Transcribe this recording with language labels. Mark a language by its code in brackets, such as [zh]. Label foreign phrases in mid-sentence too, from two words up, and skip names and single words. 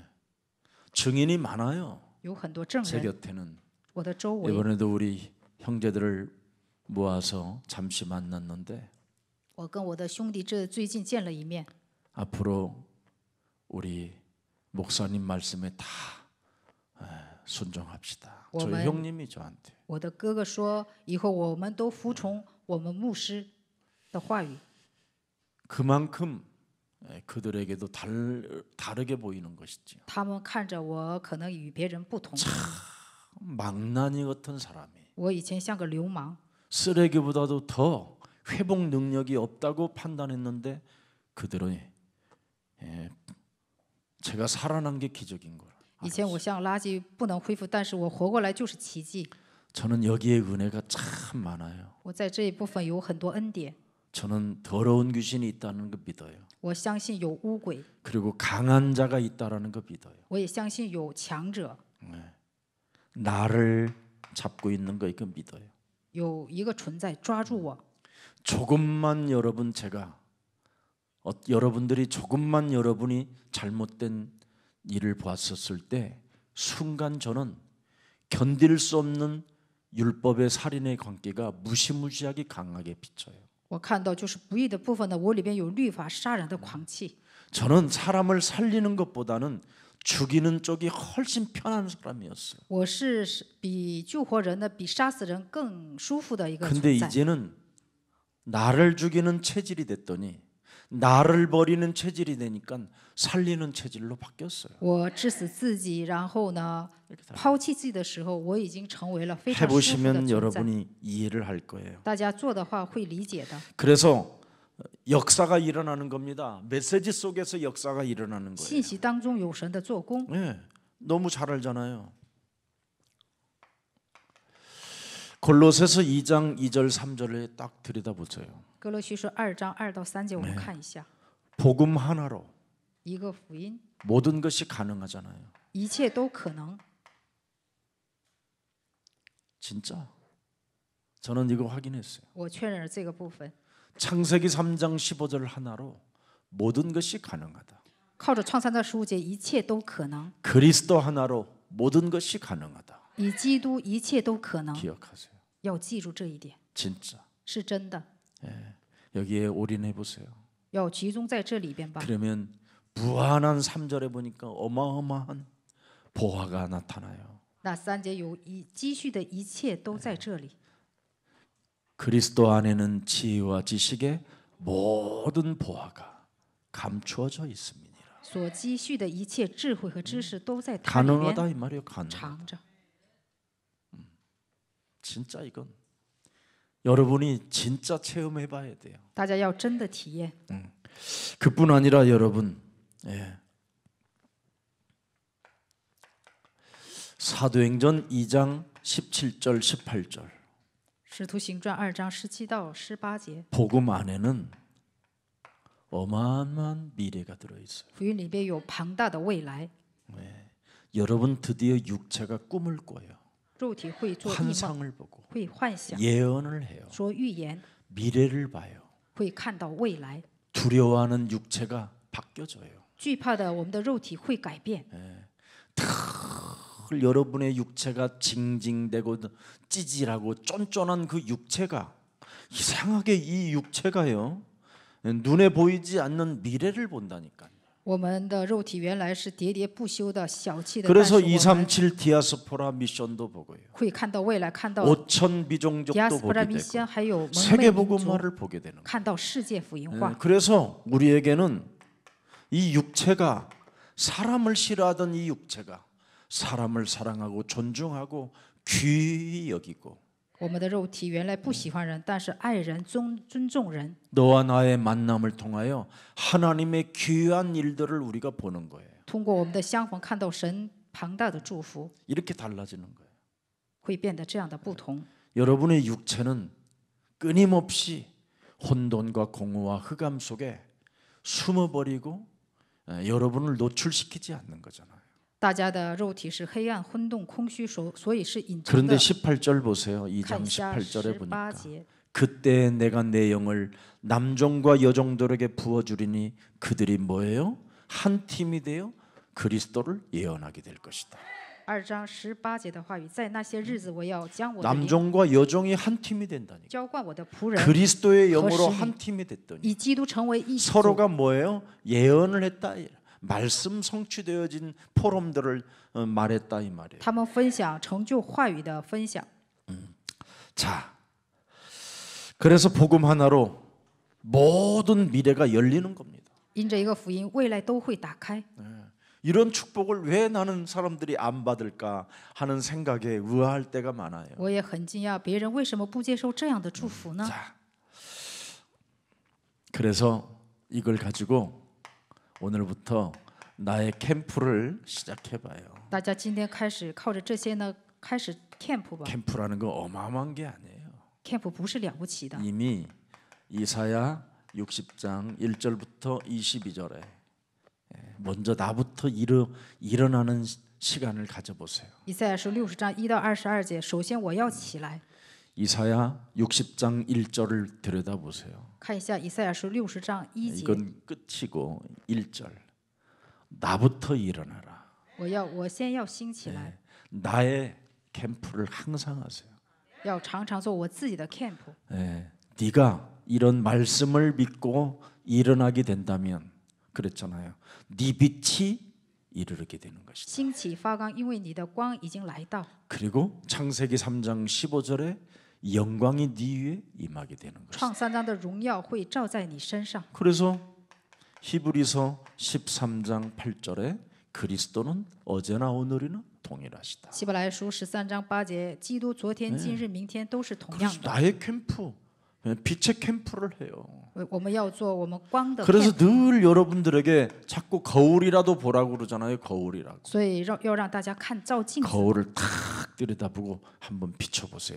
[ko] 증인이 많아요. [zh] 有很多证 [ko] 제 [zh] 人， [ko] 곁에는 [zh] 我的周围。 [ko] 이번에도 우리 형제들을 모아서 잠시 만났는데 [zh] 我跟我的兄弟最近见了一面， [ko] 앞으로 우리 목사님 말씀에 다 순종합시다. 저희 오멘. 형님이 저한테 [zh] 我的哥哥说，以后我们都服从我们牧师的话语。 [ko] 그만큼 그들에게도 다르게 보이는 것이죠. [zh] 他们看着我可能与别人不同， [ko] 망나니 같은 사람이 [zh] 我以前像个流氓， [ko] 쓰레기보다도 더 회복 능력이 없다고 판단했는데 그들은 제가 살아난 게 기적인 거라. [zh] 以前我像垃圾不能恢复，但是我活过来就是奇迹。 [ko] 저는 여기에 은혜가 참 많아요. [zh] 我在这一部分有很多恩典， [ko] 저는 더러운 귀신이 있다는 거 믿어요. [zh] 我相信有污鬼， [ko] 그리고 강한 자가 있다라는 거 믿어요. [zh] 我也相信有强者， [ko] 나를 잡고 있는 거 이거 믿어요. [zh] 有一个存在抓住我。 [ko] 조금만 여러분들이 조금만 여러분이 잘못된 일을 보았었을 때 순간 저는 견딜 수 없는 율법의 살인의 관계가 무시무시하게 강하게 비쳐요. [zh] 我看到就是不义的部分呢，我里边有律法杀人的狂气。 [ko] 저는 사람을 살리는 것보다는 죽이는 쪽이 훨씬 편한 사람이었어요. [zh] 我是比救活人的，比杀死人更舒服的一个 [ko] 근데 [zh] 存在。 [ko] 이제는 나를 죽이는 체질이 됐더니 나를 버리는 체질이 되니까 살리는 체질로 바뀌었어요. [zh] 我致死自己，然后呢，抛弃自己的时候，我已经成为了非常舒服的 [ko] 해보시면 [zh] 存在。 [ko] 여러분이 이해를 할 거예요. [zh] 大家做的话会理解的。 [ko] 그래서 역사가 일어나는 겁니다. 메시지 속에서 역사가 일어나는 [zh] 信 [ko] 거예요. [zh] 息当中有神的做工。 [ko] 네, 너무 잘 알잖아요. 골로새서 2장 2절 3절에 딱 들여다보세요. [zh] 哥罗西书2章2到3节，我们看一下。 [ko] 복음 하나로 [zh] 一个福音， [ko] 모든 것이 가능하잖아요. [zh] 一切都可能。 [ko] 진짜 저는 이거 확인했어요. [zh] 我确认了这个部分。 [ko] 창세기 3장 15절 하나로 모든 것이 가능하다. [zh] 靠着创三章15节，一切都可能； [ko] 그리스도 하나로 모든 것이 가능하다. [zh] 以基督，一切都可能。 [ko] 기억하세요. [zh] 要记住这一点， [ko] 진짜 [zh] 是真的。 [ko] 여기에 올인해 보세요. [zh] 要集中在这里边吧。 [ko] 그러면 무한한 3절에 보니까 어마어마한 보화가 나타나요. [zh] 那3节有积蓄的一切都在这里。 [ko] 그리스도 안에는 지혜와 지식의 모든 보화가 감추어져 있습니다. [zh] 所积蓄的一切智慧和知识都在他里 [ko] 가능하다 [zh] 面 [ko] 이 말이에요. 가능. [zh] 藏着。 [ko] 진짜 이건 여러분이 진짜 체험해 봐야 돼요. [zh] 大家要真的体验。 [ko] 그뿐 아니라 여러분, 사도행전 2장 17절 18절 [zh] 使徒行传2章17到18节， [ko] 복음 안에는 어마어마한 미래가 들어 있어요. [zh] 福音里边有庞大的未来。 [ko] 여러분 드디어 육체가 꿈을 꿔요. [zh] 肉体会做异梦， [ko] 환상을 보고 [zh] 会幻想， [ko] 예언을 해요. [zh] 说预言， [ko] 미래를 봐요. [zh] 会看到未来。 [ko] 두려워하는 육체가 바뀌어져요. [zh] 惧怕的我们的肉体会改变。 [ko] 여러분의 육체가 징징대고 찌질하고 쫀쫀한 그 육체가 이상하게 이 육체가요 눈에 보이지 않는 미래를 본다니까요. [zh] 我们的肉体原来是喋喋不休的、小气的，但是 [ko] 그래서 [zh] 我们 [ko] 237 디아스포라 미션도 보고요. [zh] 会看到未来，看到 [ko] 5천 비종족도 디아스포라 보게 미션， 되고 [zh] 还有蒙昧 [ko] 세계 [zh] 民族， [ko] 복음화를 보게 되는 거예요. [zh] 看到世界福音化。 [ko] 그래서 우리에게는 이 육체가 사람을 싫어하던 이 육체가 사람을 사랑하고 존중하고 귀히 여기고 [zh] 我们的肉体原来不喜欢人，但是爱人、尊重人。 [ko] 너와 나의 만남을 통하여 하나님의 귀한 일들을 우리가 보는 거예요. [zh] 通过我们的相逢，看到神庞大的祝福， [ko] 이렇게 달라지는 거예요. [zh] 会变得这样的不同。 [ko] 여러분의 육체는 끊임없이 혼돈과 공허와 흑암 속에 숨어버리고 여러분을 노출시키지 않는 거잖아요. [zh] 大家的肉体是黑暗、混沌、空虚，所以是隐藏 [ko] 그런데 [zh] 的。 [ko] 18절 보세요. 2장 [zh] 看一下 [ko] 18절에 보니까 [zh] 18节， [ko] 그때 내가 내 영을 남종과 여종들에게 부어주리니 그들이 뭐예요? 한 팀이 되어 그리스도를 예언하게 될 것이다. [zh] 2 章18节的话语，在那些日子，我要将我的灵 [ko] 남종과 여종이 한 팀이 된다니까. [zh] 浇灌我的仆人， [ko] 그리스도의 영으로 거시기. 한 팀이 됐더니 [zh] 以基督成为一组。 [ko] 서로가 뭐예요? 예언을 했다. 말씀 성취되어진 포럼들을 말했다 이 말이에요. [zh] 他们分享成就话语的分享。 [ko] 자, 그래서 복음 하나로 모든 미래가 열리는 겁니다. [zh] 因着一个福音，未来都会打开。 [ko] 이런 축복을 왜 나는 사람들이 안 받을까 하는 생각에 의아할 때가 많아요. [zh] 我也很惊讶，别人为什么不接受这样的祝福呢？ [ko] 자, 그래서 이걸 가지고 오늘부터 나의 캠프를 시작해봐요. [zh] 大家今天开始靠着这些呢，开始 camp 吧。 [ko] 캠프라는 거 어마어마한 게 아니에요. [zh] camp 不是了不起的。 [ko] 이미 이사야 60장 1절부터 22절에 먼저 나부터 일어나는 시간을 가져보세요. [zh] 以赛亚书60章1到22节，首先我要起来。 [ko] 이사야 60장 1절을 들여다보세요. [zh] 看一下以赛亚书60章1节， [ko] 이건 끝이고 1절. 나부터 일어나라. [zh] 我先要兴起来， [ko] 나의 캠프를 항상 하세요. [zh] 要常常做我自己的 camp。 [ko] 네가 이런 말씀을 믿고 일어나게 된다면 그랬잖아요. 네 빛이 이르게 되는 것이다. [zh] 兴起发光，因为你的光已经来到。 [ko] 그리고 창세기 3장 15절에 영광이 네 위에 임하게 되는 것이다. [zh] 创3章的荣耀会照在你身上。 [ko] 그래서 히브리서 13장 8절에 그리스도는 어제나 오늘이나 동일하시다. [zh] 希伯来书13章8节，基督昨天、今日、明天都是同样 [ko] 그래서 [zh] 的。 [ko] 나의 캠프 빛의 캠프를 해요. [zh] 我们要做我们光的 [ko] 그래서 캠프， 늘 여러분들에게 자꾸 거울이라도 보라고 그러잖아요. 거울이라고. [zh] 所以要让大家看照镜子， [ko] 거울을 탁 들여다보고 한번 비춰보세요.